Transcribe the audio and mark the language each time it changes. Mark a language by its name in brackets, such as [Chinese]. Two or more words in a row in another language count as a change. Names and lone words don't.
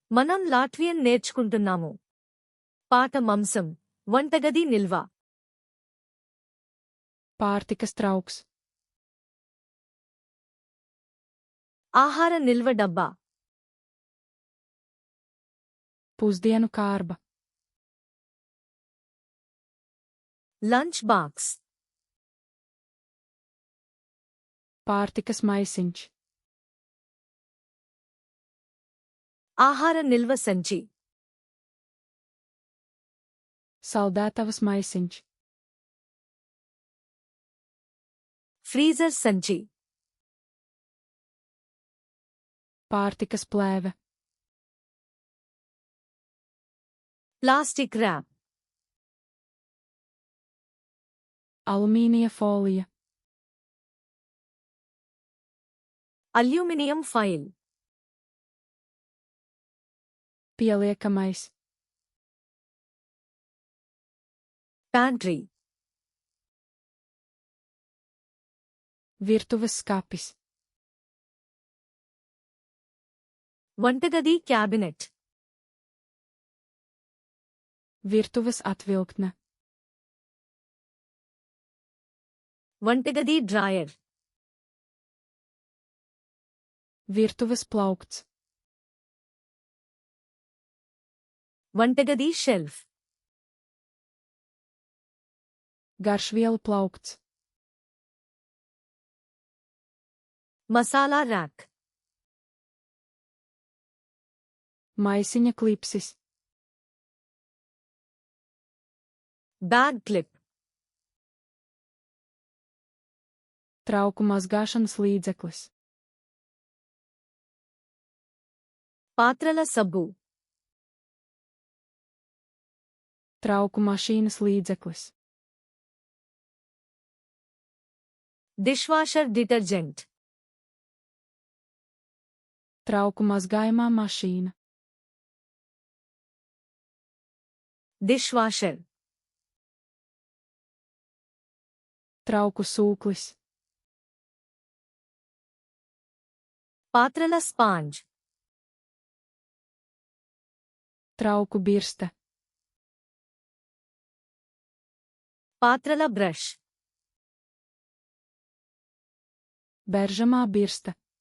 [Telugu] మనం లాట్వియన్ నేర్చుకుంటున్నాము. పాట మంసం, వంటగది నిల్వ. [Latvian] Pārtikas trauks. [Telugu] ఆహార నిల్వ డబ్బా. [Latvian] Pusdienu kārba. [English] lunch box. [Latvian] Pārtikas maisiņš. [Telugu] ఆహార నిల్వ సంచి. [Latvian] Saldētavas maisiņš. [Telugu] ఫ్రీజర్ సంచి. [Latvian] Pārtikas plēve. [English] plastic wrap. [Latvian] Alumīnija folija. [English] aluminium file. [Latvian] Pieliekamais. [English] ప్యాంట్రీ. [Latvian] Virtuves skapis. [Telugu] వంటగది క్యాబినెట్. [Latvian] Virtuves atvilktne. [Telugu] వంటగది డ్రాయర్. [Latvian] Virtuves plaukts. [Telugu] వంటగది షెల్ఫ్. [Latvian] Garšvielu plaukts. [Telugu] మసాలా ర్యాక్. [Latvian] Maisiņa klipsis. [English] bag clip. [Latvian] Trauku mazgāšanas līdzeklis. [Telugu] పాత్రల సబ్బు. [Latvian] Trauku mašīnas līdzeklis. [English] dishwasher detergent. [Latvian] Trauku mazgājumā mašīna. [English] డిష్వాషర్. [Latvian] Trauku sūklis. [Telugu] పాత్రల స్పాంజ్. [Latvian] Trauku birste. [Telugu] పాత్రల బ్రష్. [Latvian] Beržamā birste.